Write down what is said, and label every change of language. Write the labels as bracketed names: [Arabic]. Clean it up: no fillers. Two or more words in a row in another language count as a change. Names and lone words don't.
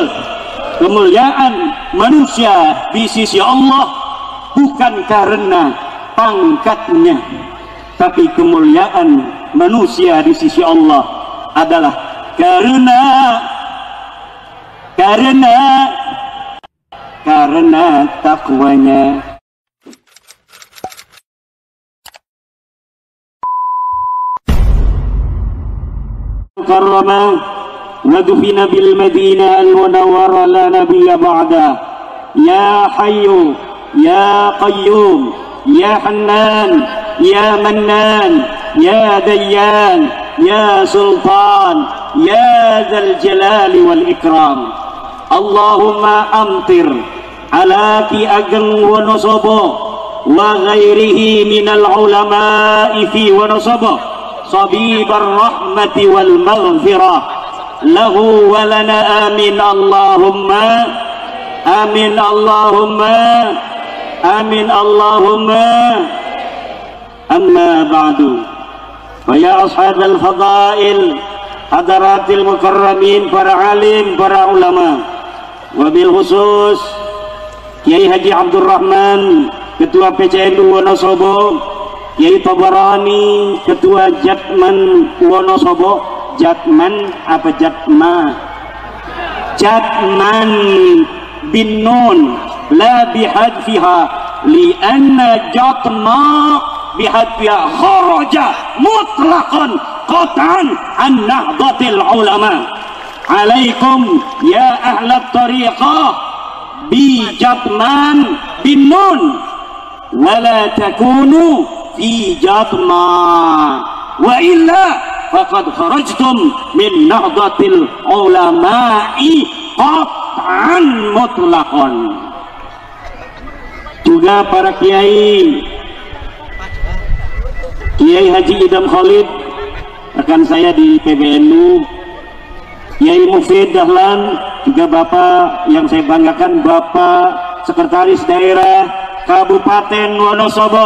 [Indonesian] Kemuliaan manusia di sisi Allah bukan karena pangkatnya, tapi kemuliaan manusia di sisi Allah adalah karena takwanya. [Arabic] كرم ودفن بالمدينة المنورة لا نبي بعد. يا حي يا قيوم يا حنان يا منان يا ديان يا سلطان يا ذا الجلال والإكرام. اللهم أمطر على Ki Ageng Wonosobo وغيره من العلماء في Wonosobo سحائب الرحمة والمغفرة له ولنا. آمين اللهم آمين اللهم آمين اللهم. أما بعد فيا أصحاب الفضائل, حضرات المكرمين, [Indonesian] para alim, para ulama, [Arabic] وبالخصوص [Indonesian] Kiai Haji Abdul Rahman, Ketua PCNU Wonosobo, Kiai Tabarani, Ketua Jatman Wonosobo. [Arabic] Jatman apa Jatma? جتمان بنون لا بحذفها لأن جتما بحذفها خرج مطلقا قطعا عن نهضة العلماء. عليكم يا أهل الطريقة بجتمان بنون ولا تكونوا في جتما وإلا فقد خرجتم من نهضة العلماء قطعا مطلقا. [Indonesian] Juga para kiai, Kiai Haji Idam Khalid rekan saya di PBNU, Kiai Mufid Dahlan, juga Bapak yang saya banggakan, Bapak Sekretaris Daerah Kabupaten Wonosobo.